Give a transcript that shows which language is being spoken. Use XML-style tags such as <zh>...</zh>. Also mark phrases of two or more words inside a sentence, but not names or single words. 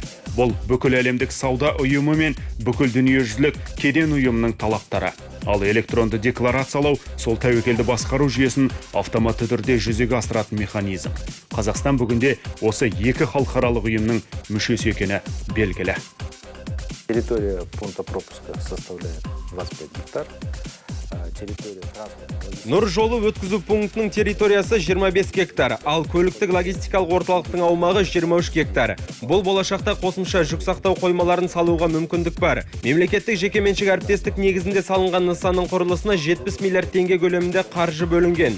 <kk>Бұл бүкіл әлемдік сауда ұйымы мен бүкіл дүниежүзілік кеден ұйымының талаптары. Ал электронды декларациялау сол тәуекелді басқару жүйесін автоматты түрде жүзеге асыратын механизм. Қазақстан бүгінде осы екі халықаралық ұйымның мүшесі екені белгілі.</kk> <ru>Территория пункта пропуска составляет 25 гектар.</ru> <kk>Нұр жолы өткізу пунктінің территориясы 25 гектар, ал көліктік логистикалық орталықтың аумағы 23 гектар. Бұл болашақта қосымша жүк сақтау қоймаларын салуға мүмкіндік бар. Мемлекеттік жекеменшік әріптестік негізінде салынған нысанның құрылысына 70 миллиард теңге көлемінде қаржы бөлінген.</kk>